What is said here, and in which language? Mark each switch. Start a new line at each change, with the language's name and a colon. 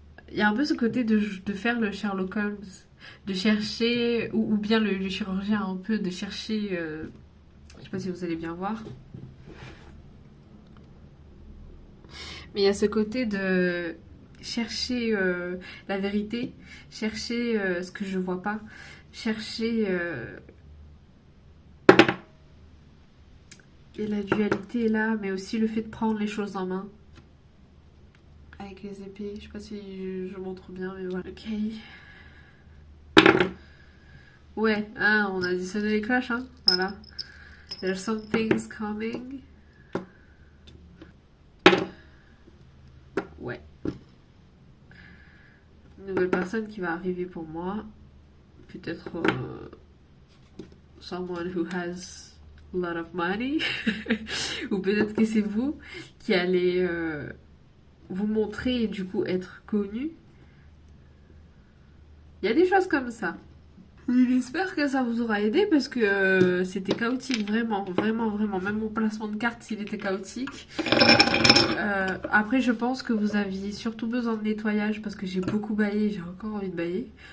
French: Il y a un peu ce côté de faire le Sherlock Holmes, de chercher, ou bien le chirurgien un peu, de chercher, je sais pas si vous allez bien voir, mais il y a ce côté de chercher la vérité, chercher ce que je vois pas, chercher et la dualité est là, mais aussi le fait de prendre les choses en main. Avec les épées, je sais pas si je montre bien, mais voilà. Ok. Ouais, hein, on a additionné les cloches, hein, voilà.
English: There's some things coming.
French: Ouais. Une nouvelle personne qui va arriver pour moi. Peut-être
English: someone who has a lot of money.
French: Ou peut-être que c'est vous qui allez vous montrer et du coup être connu. Il y a des choses comme ça. J'espère que ça vous aura aidé parce que c'était chaotique, vraiment, vraiment, vraiment. Même mon placement de carte, il était chaotique. Après, je pense que vous aviez surtout besoin de nettoyage parce que j'ai beaucoup baillé, j'ai encore envie de bailler.